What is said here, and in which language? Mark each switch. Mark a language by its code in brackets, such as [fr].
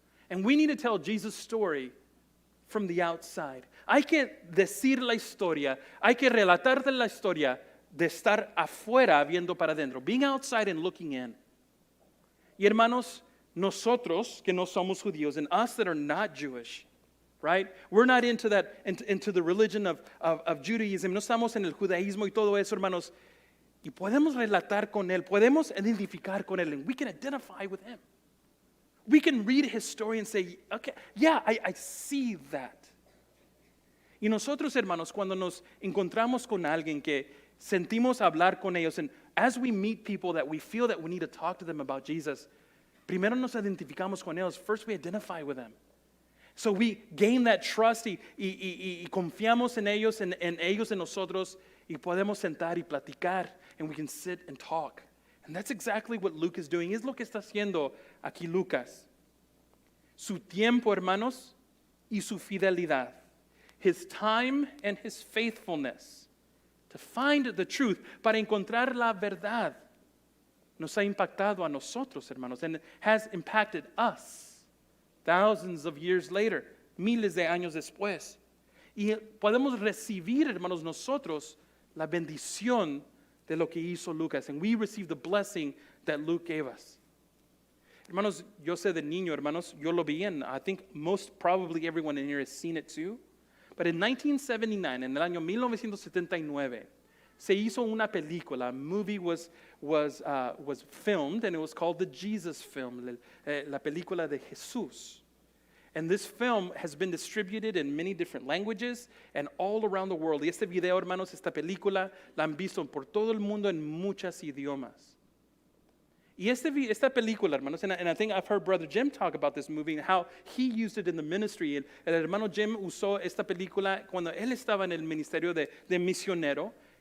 [en] And we need to tell Jesus' story from the outside. [es] Hay que decir la historia, hay que relatar la historia de estar afuera viendo para adentro. [en] Being outside and looking in. [es] Y hermanos, nosotros que no somos judíos, [en] and us that are not Jewish, right? We're not into that, into the religion of Judaism. [es] No estamos en el judaísmo y todo eso, hermanos. Y podemos relatar con él, podemos identificar con él, [en] and we can identify with him. We can read his story and say, okay, yeah, I see that. [es] Y nosotros, hermanos, cuando nos encontramos con alguien que sentimos hablar con ellos, [en] and as we meet people that we feel that we need to talk to them about Jesus, [es] primero nos identificamos con ellos. [en] First we identify with them. So we gain that trust [es] y confiamos en ellos, en ellos, en nosotros, y podemos sentar y platicar, [en] and we can sit and talk. And that's exactly what Luke is doing. [es] Es lo que está haciendo aquí Lucas. Su tiempo, hermanos, y su fidelidad. [en] His time and his faithfulness to find the truth, [es] para encontrar la verdad. nos ha impactado a nosotros, hermanos, [en] and it has impacted us thousands of years later, [es] miles de años después. Y podemos recibir, hermanos, nosotros la bendición de lo que hizo Lucas, [en] and we receive the blessing that Luke gave us. [es] Hermanos, yo sé de niño, hermanos, yo lo vi, [en] and I think most probably everyone in here has seen it too. But in 1979, [es] en el año 1979, se hizo una película. [en] A movie was filmed, and it was called the Jesus film, [es] la película de Jesús. [en] And this film has been distributed in many different languages and all around the world. [es] Y este video, hermanos, esta película, la han visto por todo el mundo en muchos idiomas. Y esta película, hermanos, [en] and I think I've heard Brother Jim talk about this movie and how he used it in the ministry. [es] El hermano Jim usó esta película cuando él estaba en el ministerio de misionero.